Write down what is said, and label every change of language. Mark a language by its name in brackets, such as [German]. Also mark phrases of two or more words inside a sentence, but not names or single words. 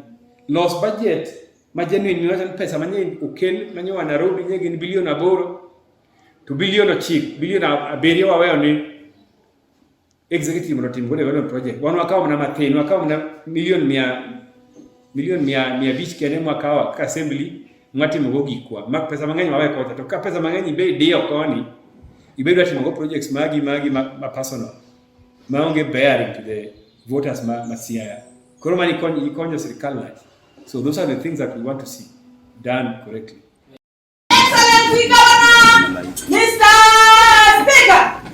[Luo (Kenya and Tanzania)] Los budget ma genuine ni pesa manyien okel manyowa Nairobi nyegi ni bilion 8 to bilion 9 bilion 7 waweyo ni executive mondo tim godo project. Wan wakawo na mathin, wakawo na milion 500 kende mwakawa ka assembly mwatimo go gikwa. Mak pesa mang'eny wawe kocha, to ka pesa mang'eny ibe dio koni ibedo atimo go projects magi ma personal maonge [English] bearing to the voters [Luo (Kenya and Tanzania)] ma Siaya. Koro mani ikonyo sirikal nadi. [English] So those are the things that we want to see done correctly. Excellency Governor, Mr. Speaker.